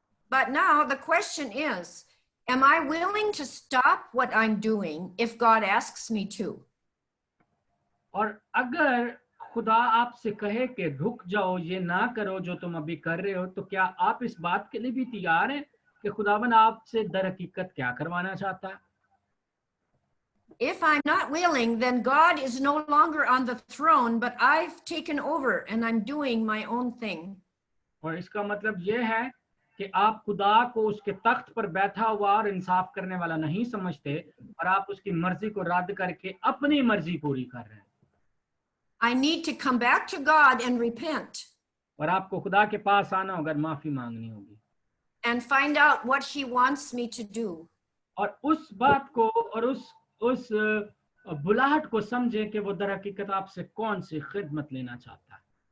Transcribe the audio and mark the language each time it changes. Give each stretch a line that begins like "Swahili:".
English: But now the question is, am I willing to stop what I'm doing if God asks me to?
Hindi: और अगर खुदा आपसे कहे कि रुक जाओ, ये ना करो जो तुम अभी कर रहे हो, तो क्या आप इस बात के लिए भी तैयार हैं कि खुदावन आपसे दर हकीकत क्या करवाना चाहता है?
English: If I'm not willing, then God is no longer on the throne, but I've taken over and I'm doing my own thing.
Hindi: और इसका मतलब ये है कि आप खुदा को उसके तख्त पर बैठा हुआ और इंसाफ करने वाला नहीं समझते, और आप उसकी मर्जी को रद्द करके अपनी मर्जी पूरी कर रहे हैं।
English: I need to come back to God and repent
Hindi: और आपको खुदा के पास आना होगा, माफी मांगनी होगी,
English: and find out what He wants me to do.
Hindi: और उस बात को और उस बुलाहट को समझे कि वो दर हकीकत आपसे कौन सी खिदमत लेना चाहता है।